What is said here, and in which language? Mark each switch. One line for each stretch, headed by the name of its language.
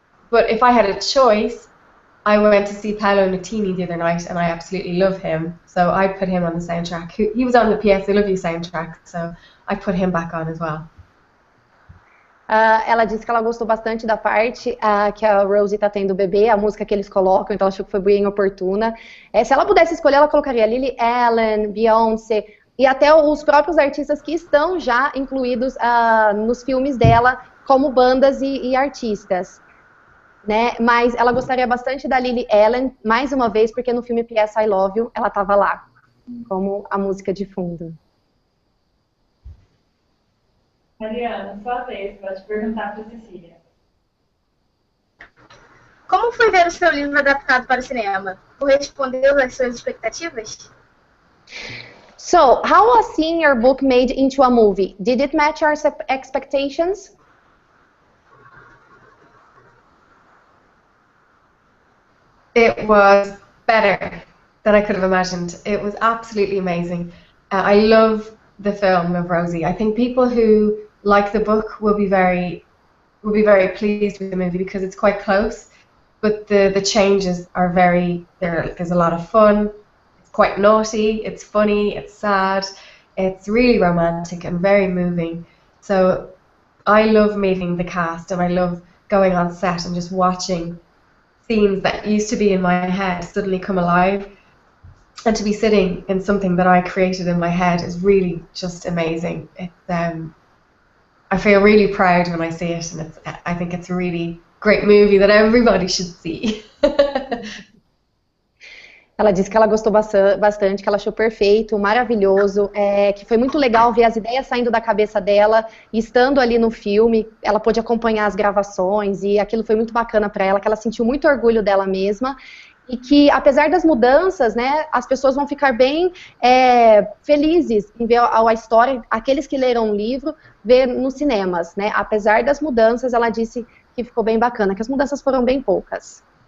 English: But if I had a choice, I went to see Paolo Nutini the other night, and I absolutely love him. So I'd put him on the soundtrack. He was on the PS I Love You soundtrack, so I'd put him back on as well.
Portuguese: Ela disse que ela gostou bastante da parte que a Rosie está tendo o bebê, a música que eles colocam, então ela achou que foi bem oportuna. Se ela pudesse escolher, ela colocaria Lily Allen, Beyoncé e até os próprios artistas que estão já incluídos nos filmes dela como bandas e artistas. Né? Mas ela gostaria bastante da Lily Allen, mais uma vez, porque no filme PS I Love You, ela estava lá, como a música de fundo. Mariana, sua vez, pode perguntar para a Cecília. Como foi ver o seu livro adaptado para o cinema? Correspondeu às suas expectativas?
English: So, how was seeing your book made into a movie? Did it match your expectations? It was better than I could have imagined. It was absolutely amazing. I love the film of Rosie. I think people who like the book will be very pleased with the movie because it's quite close, but the changes are there's a lot of fun. It's quite naughty, it's funny, it's sad, it's really romantic and very moving. So I love meeting the cast, and I love going on set and just watching scenes that used to be in my head suddenly come alive, and to be sitting in something that I created in my head is really just amazing. It's I feel really proud when I see it, and I think it's a really great movie that everybody should see.
Portuguese: Ela disse que ela gostou bastante, que ela achou perfeito, maravilhoso, que foi muito legal ver as ideias saindo da cabeça dela e estando ali no filme, ela pôde acompanhar as gravações e aquilo foi muito bacana para ela, que ela sentiu muito orgulho dela mesma e que, apesar das mudanças, né, as pessoas vão ficar bem felizes em ver a história, aqueles que leram o livro, ver nos cinemas, né, apesar das mudanças, ela disse que ficou bem bacana, que as mudanças foram bem poucas.